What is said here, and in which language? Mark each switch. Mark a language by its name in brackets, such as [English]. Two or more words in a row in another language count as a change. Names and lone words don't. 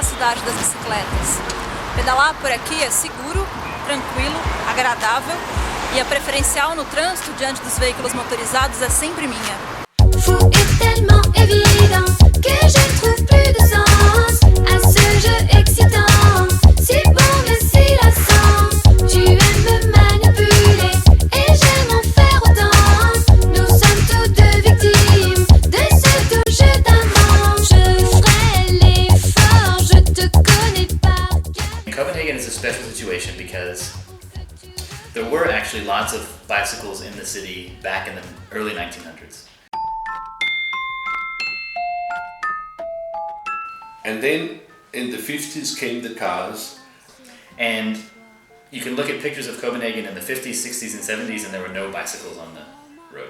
[Portuguese] cidade das bicicletas. Pedalar por aqui é seguro, tranquilo, agradável e a preferencial no trânsito diante dos veículos motorizados é sempre minha. [French] Fou est tellement évident que je ne trouve plus de sens à ce jeu excitant. Si bon mais si lassant, tu aimes me manipuler et j'aime en faire autant. Nous sommes tous deux victimes de ce doux jeu d'amant. Je ferai l'effort, je te connais par cœur. [English] Copenhagen is a special situation because there were actually lots of bicycles in the city back in the early 1900s. And then in the 50s came the cars. And you can look at pictures of Copenhagen in the 50s, 60s, and 70s, and there were no bicycles on the road.